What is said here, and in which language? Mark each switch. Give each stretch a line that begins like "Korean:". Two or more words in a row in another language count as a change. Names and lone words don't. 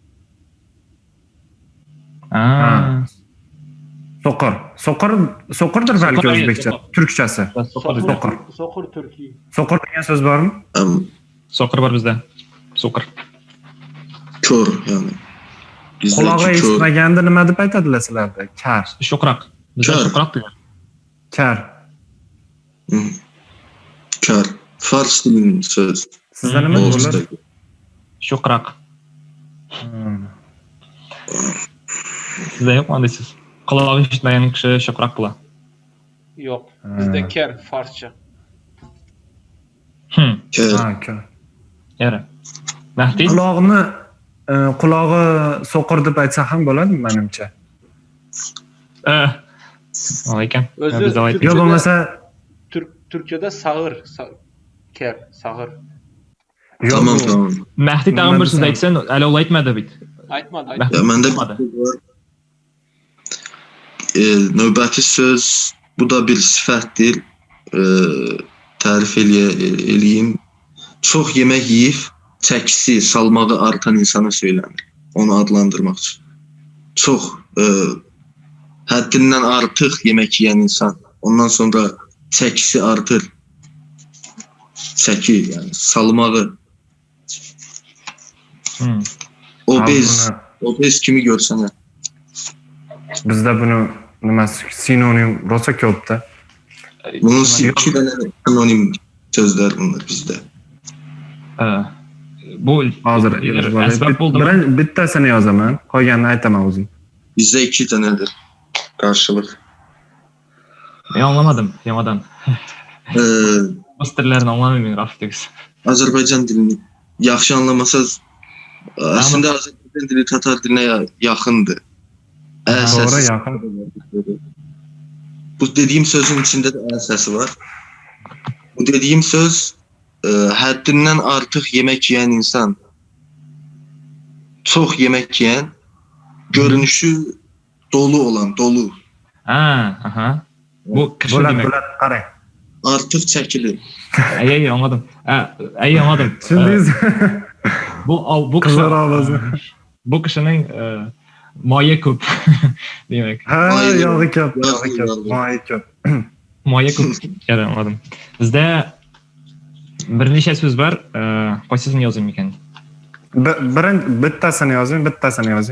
Uzbek: So'qirdir balki So'qir, o'zbekcha, turkchasi. So'qir. So'qir turkiy. So'qir degan so'z bormi? So'qir bor bizda. So'qir.
Turkish: Kör yani.
Uzbek: Qulog'i eshitmaganda nima deb aytadilar sizlarda? Kar. Sho'qroq. Bizda Kar. sho'qroq degan. Kar.
Azerbaijani: Kör. Fars dilinin söz.
Uzbek: Sizda nima bo'ladi? Sho'qroq. Sizda yo'qmi deysiz? Qulog'i eshitmagan kishi sho'qroq bo'ladi. Yo'q. Bizda ker forscha. Kör. Kar. Yara. Mahdi? Qulog'i so'qir deb aytsa ham bo'ladi menimcha. Ekan. O'zi Yo bo'lmasa Turkiyada sag'ir, ker, sag'ir. Tamam. Mahdi tag'in bir so'z aytsan, alov aytmadi bit. Aytmadi.
Azerbaijani: Ya mende var. Növbəti söz, bu da bir sifətdir. Tərif eləyim. Çox yemək yeyib, çəkisi, salmağı artan insana söylənir. Onu adlandırmaq üçün. Çox həddindən artıq yemək yeyən insan. Ondan sonra çəkisi artır. Çəki, yani salmağı. Obez kimi görsənə.
Uzbek: bizda buni nimasi sinonim rosa ko'pda.
Azerbaijani: Bunun 2 dənə sinonim sözlər bunlar bizdə. Bu
Uzbek: Hozir asbab bo'ldimi? Bittasini yozaman, qolganini aytaman o'zim.
Azerbaijani: Bizdə 2 dənədir qarşılıq.
Turkish: Men anlamadım yamadan. Posterlerini anlamayım Rafiq.
Azerbaijani: Azərbaycan dilini yaxşı anlamasaz, əslində Azərbaycan dili Tatar dilinə yaxındır. Doğru, yaxın. Bu dediyim sözün içində də ə səsi var. Bu dediyim söz həddindən artıq yemək yeyən insan, çox yemək yeyən, görünüşü dolu olan, dolu.
Turkish: Bu kışın demek.
Uzbek: Bulat qarang.
Azerbaijani: Artıq çəkilir.
Turkish: Ay anladım. Anladım. Şimdi Bu kızlar avazı. Bu kişinin
Uzbek: moya ko'p
Turkish: demek.
Uzbek: Yog'i ko'p, moyi ko'p. Moya ko'p. Yara anladım. Bizda bir necha so'z bor. Qaysisini yozayım ekan? Bittasini yozing.